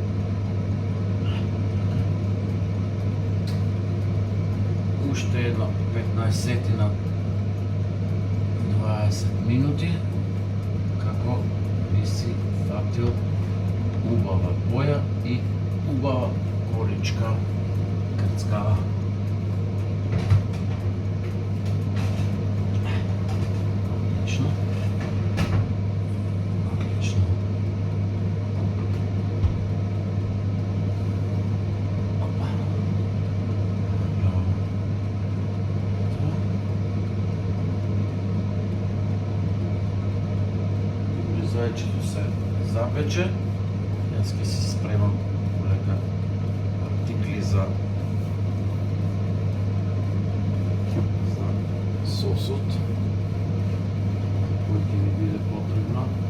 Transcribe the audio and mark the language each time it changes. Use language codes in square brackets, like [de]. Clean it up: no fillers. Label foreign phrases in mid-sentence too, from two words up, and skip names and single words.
[mk] Уште едно 15 на 20 минути, како би си фатил убава боја и убава коричка крцкава. Отлично. Отлично. Опа. Браво. Зајчето се запече. Јас ќе си спремам полека артикли за сосот, кој ќе ми биде потребно.